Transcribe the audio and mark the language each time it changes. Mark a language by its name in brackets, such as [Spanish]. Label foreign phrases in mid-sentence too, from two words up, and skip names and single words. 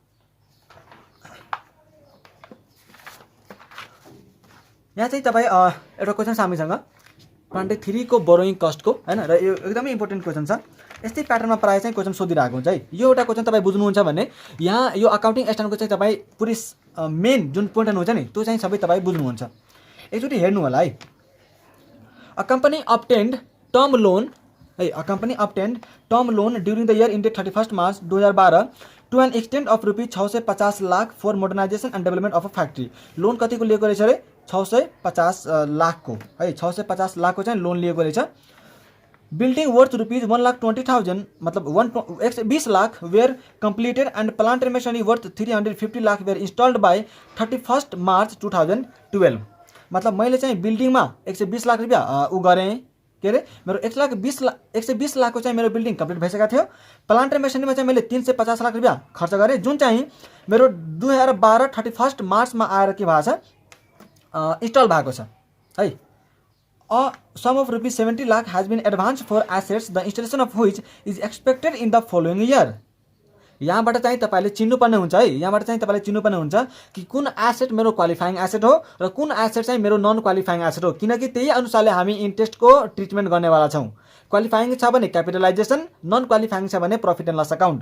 [Nepali] यहाँ चाहिँ तपाईँ एउटा क्वेसन छ हामीसँग 23 को [English] borrowing costको [Nepali] हैन, र यो एकदमै [English] important question [Nepali] छ। यस्तै प्याटर्नमा प्रायः चाहिँ क्वेसन सोधिरहेको हुन्छ है। यो एउटा क्वेसन तपाईँ बुझ्नुहुन्छ भने यहाँ यो [English] accounting standardको [Nepali] चाहिँ तपाईँ पुरै मेन जुन पोइन्ट हुन्छ नि त्यो चाहिँ सबै तपाईँ बुझ्नुहुन्छ। एकचोटि हेर्नु होला है। [English] a company obtained term loan है company obtained term loan during the year ended 31 March 2012 to an extent of rupees 650 lakh for modernisation and development of a factory। [Nepali] लोन कतिको लिएको रहेछ अरे 650 लाखको है 650 लाखको चाहिँ लोन लिएको रहेछ। [English] building worth rupees 1,20,000 मतलब 120 lakh were completed and plant and machinery worth 350 lakh were installed by 31 March 2012। [Nepali] मतलब मैले चाहिँ बिल्डिङमा 120 लाख रुपियाँ ऊ गरेँ के अरे मेरो 120 लाखको चाहिँ मेरो [English] building complete [Nepali] भइसकेको थियो। [English] plant and machineryमा [Nepali] चाहिँ मैले 350 लाख रुपियाँ खर्च गरेँ जुन चाहिँ मेरो 2012 31 मार्चमा आएर के भएको छ इन्स्टल भएको छ है। [English] A sum of rupees 70 lakh has been advanced for assets the installation of which is expected in the following year। [Nepali] यहाँबाट चाहिँ तपाईले चिन्नुपर्ने हुन्छ है। यहाँबाट चाहिँ तपाईले चिन्नुपर्ने हुन्छ कि कुन एसेट मेरो [English] qualifying asset [Nepali] हो र कुन एसेट चाहिँ मेरो [English] non qualifying asset [Nepali] हो, किनकि त्यही अनुसारले हामी [English] interestको treatment [Nepali] गर्नेवाला छौँ। क्वालिफाइङ छ भने क्यापिटलाइजेसन, [English] non qualifying [Nepali] छ भने [English] profit and loss account.